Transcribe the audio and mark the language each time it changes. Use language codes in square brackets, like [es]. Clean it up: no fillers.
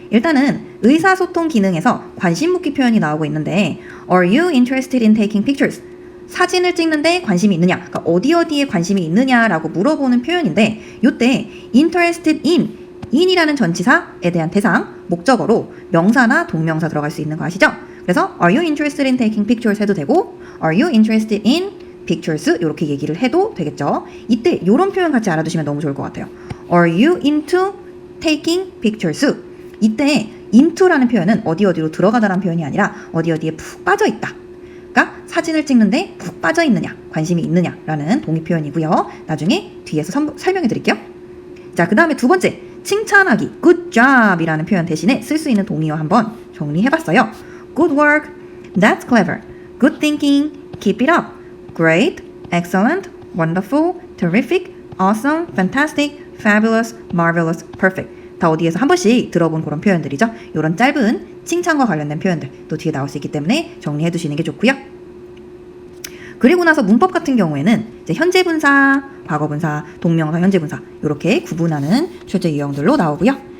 [ko] 일단은 의사소통 기능에서 관심 묻기 표현이 나오고 있는데 [en] Are you interested in taking pictures? [ko] 사진을 찍는데 관심이 있느냐? 그러니까 어디에 관심이 있느냐라고 물어보는 표현인데 이때 interested in이라는 전치사에 대한 대상, 목적어로 명사나 동명사 들어갈 수 있는 거 아시죠? 그래서 [en] Are you interested in taking pictures [ko] 해도 되고 [en] Are you interested in pictures? [ko] 이렇게 얘기를 해도 되겠죠. 이때 이런 표현 같이 알아두시면 너무 좋을 것 같아요. [en] Are you into taking pictures? [ko] 이때 into라는 표현은 어디로 들어가다라는 표현이 아니라 어디에 푹 빠져있다. 그러니까 사진을 찍는데 푹 빠져있느냐, 관심이 있느냐라는 동의 표현이고요. 나중에 뒤에서 설명해 드릴게요. 자, 그 다음에 두 번째, 칭찬하기, good job 이라는 표현 대신에 쓸 수 있는 동의어 한번 정리해봤어요. [en] Good work, that's clever, good thinking, keep it up, great, excellent, wonderful, terrific, awesome, fantastic, fabulous, marvelous, perfect. [ko] 다 어디에서 한 번씩 들어본 그런 표현들이죠. 이런 짧은 칭찬과 관련된 표현들 또 뒤에 나올 수 있기 때문에 정리해 두시는 게 좋고요. 그리고 나서 문법 같은 경우에는 이제 현재 분사, 과거 분사, 동명사, 현재 분사 이렇게 구분하는 출제 유형들로 나오고요.